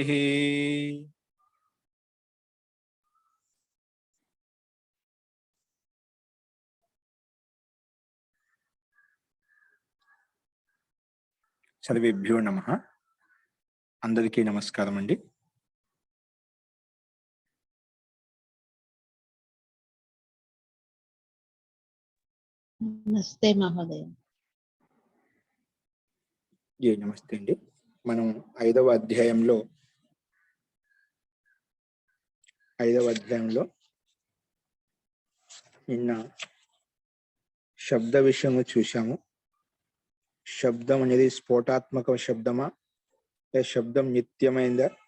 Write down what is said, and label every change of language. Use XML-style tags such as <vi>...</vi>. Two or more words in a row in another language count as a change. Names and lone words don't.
<sa>सर्वेभ्यो नमः।</sa> <te>అందరికీ నమస్కారం అండీ।</te> <sa>नमस्ते महोदय।</sa> <te>నమస్తే అండీ। మనం ఐదవ అధ్యాయంలో నిన్న శబ్ద విషయం చూశాము. శబ్దం అనేది స్ఫోటాత్మక శబ్దమా, లేదా శబ్దం నిత్యమైందా?</te>